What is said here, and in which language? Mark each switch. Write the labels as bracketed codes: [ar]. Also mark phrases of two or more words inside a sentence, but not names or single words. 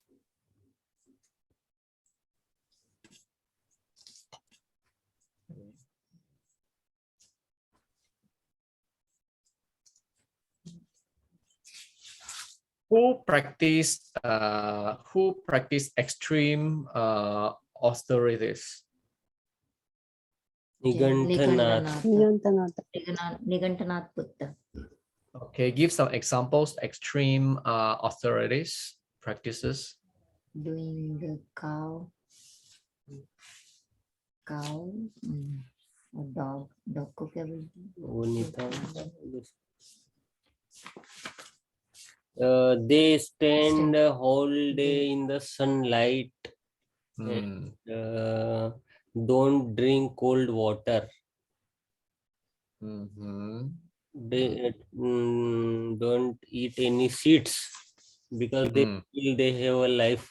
[en] Who practice extreme austerities? Nigantanath. Niyantanata. Nigantanath Buddha. Okay, give some examples. Extreme austerities practices. Doing the cow, or dog [hi] को क्या बोलते हैं? [en] They stand a whole day in the sunlight. And, don't drink cold water. They don't eat any seeds because they feel they have a life.